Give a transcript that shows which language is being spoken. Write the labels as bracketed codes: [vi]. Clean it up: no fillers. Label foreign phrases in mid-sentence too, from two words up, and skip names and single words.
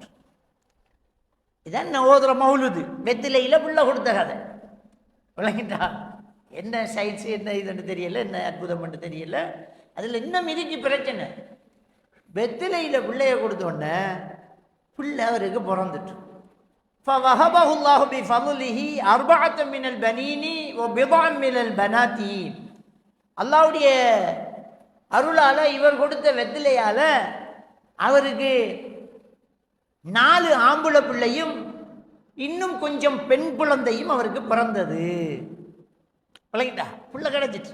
[ta] இதான் நான் ஓதுற மௌலுது, வெத்திலையில் பிள்ளை கொடுத்த கதை விளங்கிட்டா. என்ன சயின்ஸ் என்ன இதுன்னு தெரியல, என்ன அற்புதம்னு தெரியல. அதில் இன்னும் இதுக்கு பிரச்சனை, வெத்திலையில் பிள்ளைய கொடுத்தோடனே பிள்ளை அவருக்கு பிறந்துட்டு. [ar] فَوَهَبَهُ اللَّهُ بِفَضْلِهِ أَرْبَعَةً مِنَ الْبَنِينِ وَبِضْعًا مِنَ الْبَنَاتِ, [ta] அல்லாஹ்வுடைய அருளால் இவர் கொடுத்த வெத்திலையால் அவருக்கு 4 ஆம்பளை பிள்ளையும் இன்னும் கொஞ்சம் பெண் குழந்தையும் அவருக்கு பிறந்தது. விளங்கிட்டா, பிள்ளை கிடைச்சிட்டு.